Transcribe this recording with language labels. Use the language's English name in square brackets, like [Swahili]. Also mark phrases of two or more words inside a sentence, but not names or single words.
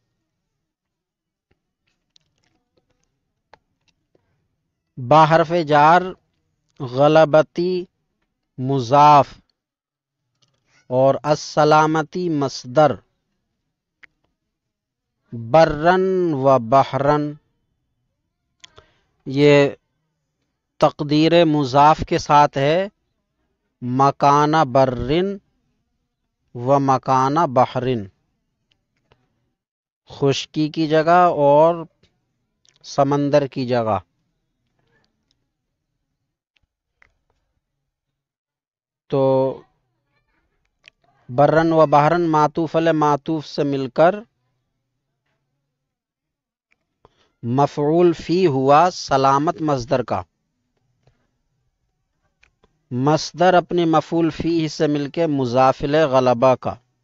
[Urdu] با حرف جار غلبتی مضاف اور السلامتی مصدر، [Arabic] برن و بحرن [Urdu] یہ تقدیر مضاف کے ساتھ ہے، [Arabic] مکان برن و مکان بحرن، [Urdu] خشکی کی جگہ اور سمندر کی جگہ۔ تو [Arabic] برن و بحرن [Urdu] معطوف علیہ معطوف سے مل کر مفعول فی ہوا سلامت مصدر کا، مصدر اپنے مفعول فی سے مل کے مضاف الیہ غلبہ کا،